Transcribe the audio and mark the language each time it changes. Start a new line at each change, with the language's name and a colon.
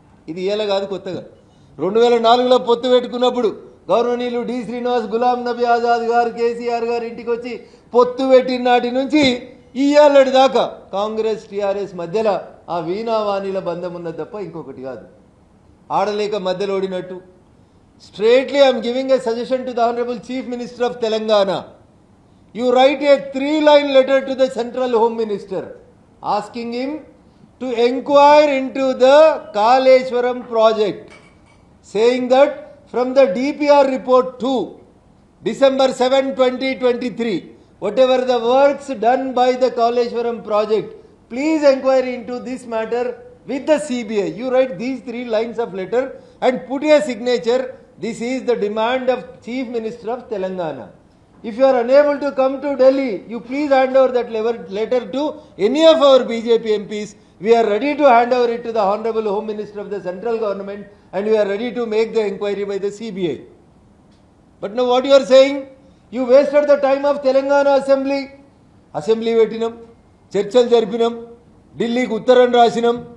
Telugu: ఇది ఇలా కాదు, కొత్తగా 2004లో పొత్తు పెట్టుకున్నప్పుడు గౌరవనీయులు డి శ్రీనివాస్, గులాం నబీ ఆజాద్ గారు, కేసీఆర్ గారు ఇంటికి వచ్చి పొత్తు పెట్టిన నాటి నుంచి ఇయ్యాలటి దాకా కాంగ్రెస్ టీఆర్ఎస్ మధ్యలో ఆ వీణావాణిల బంధం ఉన్నది తప్ప ఇంకొకటి కాదు. ఆడలేక మధ్యలో ఓడినట్టు.
English: Straightly I'm giving a suggestion to the honourable chief minister of Telangana. You write a 3-line letter to the Central Home Minister asking him to inquire into the Kaleshwaram project, saying that from the DPR report 2, December 7, 2023, whatever the works done by the Kaleshwaram project, please inquire into this matter with the CBI. You write these 3 lines of letter and put a signature. This is the demand of Chief Minister of Telangana. If you are unable to come to Delhi, you please hand over that letter to any of our BJP MPs. We are ready to hand over it to the Honorable Home Minister of the central government, and we are ready to make the inquiry by the CBI. But now what you are saying, you wasted the time of Telangana Assembly.
Telugu: Assembly పెట్టినాం, చర్చలు జరిపినాం, ఢిల్లీకి ఉత్తరం రాసినాం.